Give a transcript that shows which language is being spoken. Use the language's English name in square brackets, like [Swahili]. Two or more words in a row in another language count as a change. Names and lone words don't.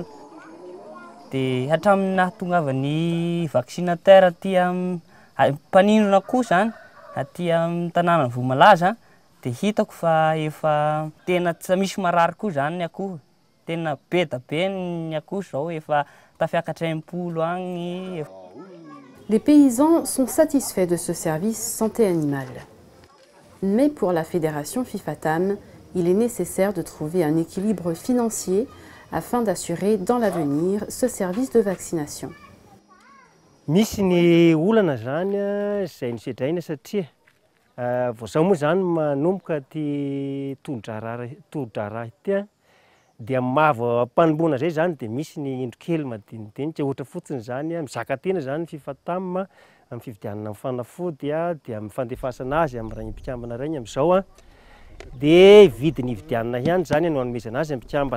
[Malagasy] Dia hatramin'ny nahatongavany vaksinateur aty mpaninona akoho zany aty amin'ny tanàna Voamalaza dia hitako fa efa tena tsy misy marary koa zany ny akoho. Tena be da be ny akoho zao efa tafiakatra 30 agny. [French] Les paysans sont satisfaits de ce service santé animale. Mais pour la fédération FIFATAM, il est nécessaire de trouver un équilibre financier afin d'assurer dans l'avenir ce service de vaccination. [Malagasy] Misy ny olana zany izay nisedraina satria vao zaho moa zany manomboka ty tondra-drara ity dia mampanomboana zay zany dia misy ny indrokely madinidinika ohatra fotsiny zany mizaka tena zany FIFATAM amin'ny fividianana amin'ny fanafody dia amin'ny fandefasana azy amin'ny raha impikambana regny amin'izao dia vidiny hividianana ihany zany no hanomezana azy impikambana.